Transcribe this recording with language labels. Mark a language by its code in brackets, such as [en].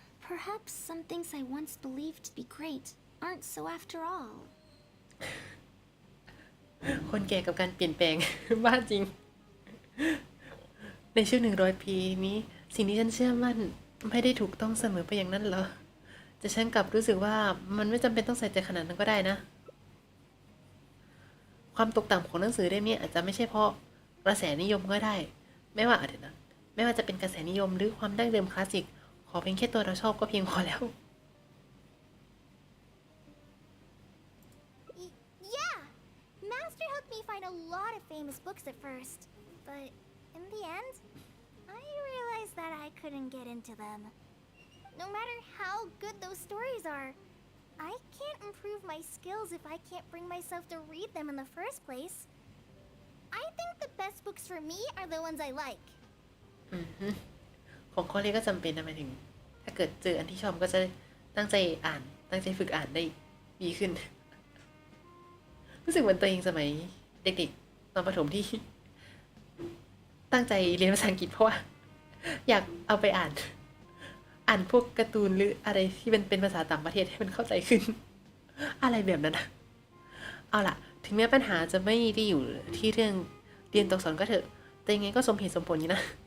[en] Perhaps some things I once believed to be great aren't so after all. [th] คนแก่กับการเปลี่ยนแปลง บ้าจริง ในช่วง100 ปีนี้ สิ่งที่ฉันเชื่อมั่นไม่ได้ถูกต้องเสมอไปอย่างนั้นเหรอแต่ฉันกลับรู้สึกว่ามันไม่จำเป็นต้องใส่ใจขนาดนั้นก็ได้นะ ความตกต่ำของหนังสือเล่มนี้อาจจะไม่ใช่เพราะกระแสนิยมก็ได้ ไม่ว่าจะเป็นกระแสนิยมหรือความดั้งเดิมคลาสสิก ขอเพียงแค่ตัวเราชอบก็เพียงพอแล้ว [en] Yeah! Master helped me find a lot of famous books at first. But in the end, I realized that I couldn't get into them. No matter how good those stories are, I can't improve my skills if I can't bring myself to read them in the first place. I think the best books for me are the ones I like. [th] ของข้อนี้ก็จำเป็นนะหมายถึง ถ้าเกิดเจออันที่ชอบก็จะตั้งใจอ่าน ตั้งใจฝึกอ่านได้ดีขึ้น รู้สึกเหมือนตัวเองสมัยเด็กๆตอนประถมที่ ตั้งใจเรียนภาษาอังกฤษเพราะว่า อยากเอาไปอ่านพวกการ์ตูนหรืออะไรที่มันเป็นภาษาต่างประเทศให้มันเข้าใจขึ้น อะไรแบบนั้นนะเอาล่ะ ถึงแม้ปัญหาจะไม่ได้อยู่ที่เรื่องเรียนตกสอนก็เถอะ แต่ยังไงก็สมเหตุสมผลอยู่นะ